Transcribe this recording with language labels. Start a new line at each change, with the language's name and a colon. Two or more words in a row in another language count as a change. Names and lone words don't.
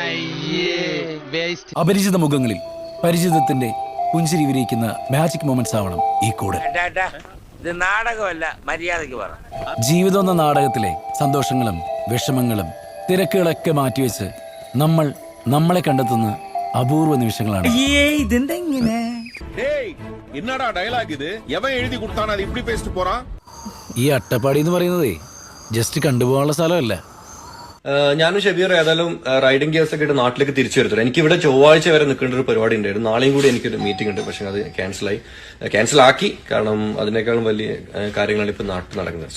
Malayalam: അപരിചിത മുഖങ്ങളിൽ പരിചിതത്തിന്റെ പുഞ്ചിരി വിരിയിക്കുന്ന
English: magic moments
Malayalam: ആവണം ഈ കൂടൽ. ഇത് നാടകമല്ല, മര്യാദയ്ക്ക് പറ. ജീവിതം എന്ന നാടകത്തിലെ സന്തോഷങ്ങളും വിഷമങ്ങളും തിരക്കുകളൊക്കെ മാറ്റിവെച്ച് നമ്മൾ നമ്മളെ കണ്ടെത്തുന്ന അപൂർവ നിമിഷങ്ങളാണ്.
Tamil: என்னடா டயலாக் இது? எவன் எழுதி கொடுத்தானே அது இப்படி பேசிட்டு போறான்?
Malayalam: ഈ അട്ടപ്പാടി എന്ന് പറയുന്നതേ ജസ്റ്റ് കണ്ടുപോകാനുള്ള സ്ഥലമല്ല. ഞാനും ഷബീർ ഏതായാലും
English: riding gears
Malayalam: ഒക്കെ ആയിട്ട് നാട്ടിലേക്ക് തിരിച്ചു വരത്തുള്ളൂ. എനിക്ക് ഇവിടെ ചൊവ്വാഴ്ച വരെ നിൽക്കേണ്ട ഒരു പരിപാടി ഉണ്ടായിരുന്നു. നാളെയും കൂടി എനിക്കൊരു മീറ്റിംഗ് ഉണ്ട്. പക്ഷെ അത് ക്യാൻസൽ ആക്കി. കാരണം അതിനേക്കാളും വലിയ കാര്യങ്ങളാണ് ഇപ്പൊ നാട്ടിൽ നടക്കുന്നത്.